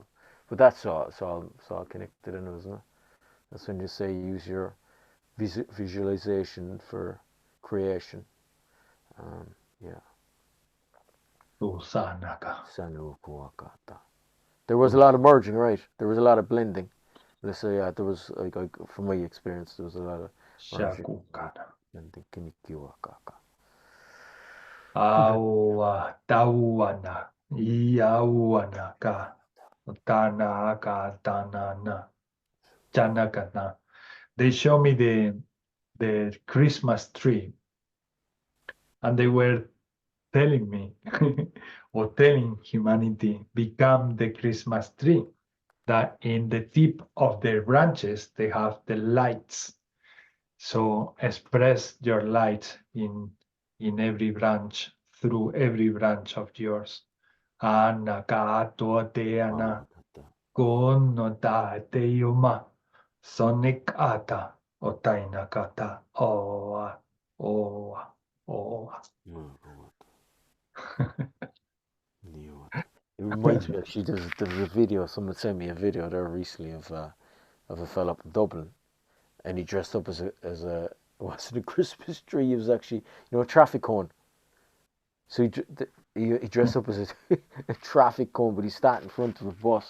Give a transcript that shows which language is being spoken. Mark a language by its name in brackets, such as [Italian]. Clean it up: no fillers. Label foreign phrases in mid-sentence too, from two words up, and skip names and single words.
[English] But that's all, it's all connected in, isn't it? That's when you say use your visualization for creation. Yeah. Sanukuakata. There was a lot of merging, right? There was a lot of blending. Let's say, there was, like from my experience, there was a lot of merging. Aua, tauana, iauanaka, tanaka, tanana, janakana. They show me the Christmas tree, and they were telling me, or telling humanity, become the Christmas tree, that in the tip of their branches, they have the lights. So express your light in every branch, through every branch of yours, Anaka atua te ana. Kono ta te yuma. Sonic ata. O taina kata. Oa. Oa. Oa. It reminds me, actually, there's a video, someone sent me a video there recently of a fella up in Dublin, and he dressed up as a was it a Christmas tree? He was actually, a traffic cone. So he dressed up as a traffic cone, but he sat in front of a bus.